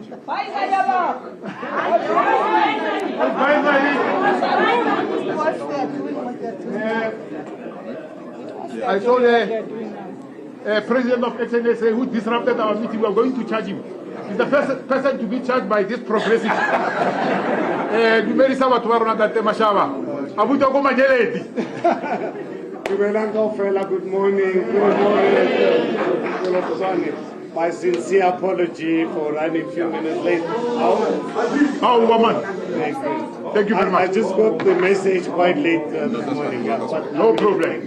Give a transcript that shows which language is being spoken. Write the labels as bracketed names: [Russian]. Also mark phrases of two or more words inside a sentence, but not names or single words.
[English] I told the president of ActionSA who disrupted our meeting, we are going to charge him. He's the first person to be charged by this progressive. [Northern Sotho] Dumedisa batho ba rona tate Mashaba. Abuti go majeledi. [English] Good morning. My sincere apology for running a few minutes late. Oh, woman. Thank you very much. I just got the message quite late this morning. No problem.